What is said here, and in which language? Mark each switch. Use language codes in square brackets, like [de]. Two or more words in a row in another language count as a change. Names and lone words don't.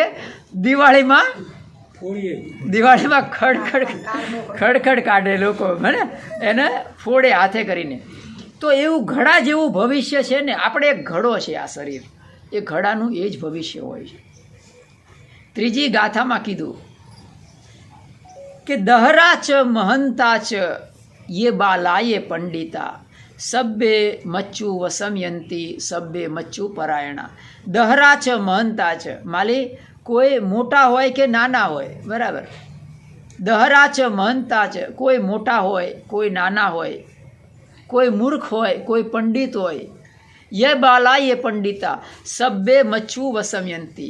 [gu] દિવાળીમાં ખડખડ કાઢે લોકો, બને એને ફોડે હાથે કરીને. તો એવું ઘડા જેવું ભવિષ્ય છે ને. આપણે એક ઘડો છે આ શરીર, એ ઘડાનું એ જ ભવિષ્ય હોય છે. ત્રીજી ગાથામાં કીધું કે [pi] દહરાચ મહંતાચ ये बालाये पंडिता सब्बे मच्चू वसमयंती सब्बे मच्चू परायणा. दहरा च महंता च, [gu] માલી કોઈ મોટા હોય કે નાના હોય, બરાબર. [pi] દહરા ચ મહંતા ચ, [gu] કોઈ મોટા હોય, કોઈ નાના હોય, કોઈ મૂર્ખ હોય, કોઈ પંડિત હોય. [pi] યે બાલાયે પંડિતા સબ્બે મચ્છુ વસમયંતી.